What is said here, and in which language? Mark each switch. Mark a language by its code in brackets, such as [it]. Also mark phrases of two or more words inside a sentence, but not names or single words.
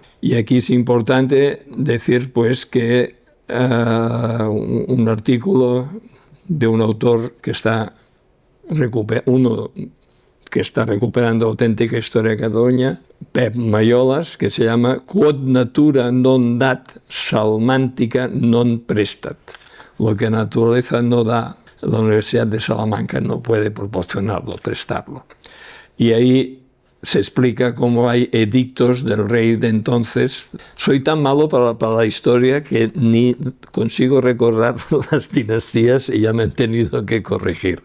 [es] Y aquí es importante decir pues que un artículo de un autor que está recuperando auténtica historia de Cataluña, Pep Mayolas, que se llama [la] Quod natura non dat, salmántica non prestat. [es] Lo que naturaleza no da, la Universidad de Salamanca no puede proporcionarlo, prestarlo. Y ahí se explica cómo hay edictos del rey de entonces. Soy tan malo para la historia que ni consigo recordar las dinastías y ya me han tenido que corregir.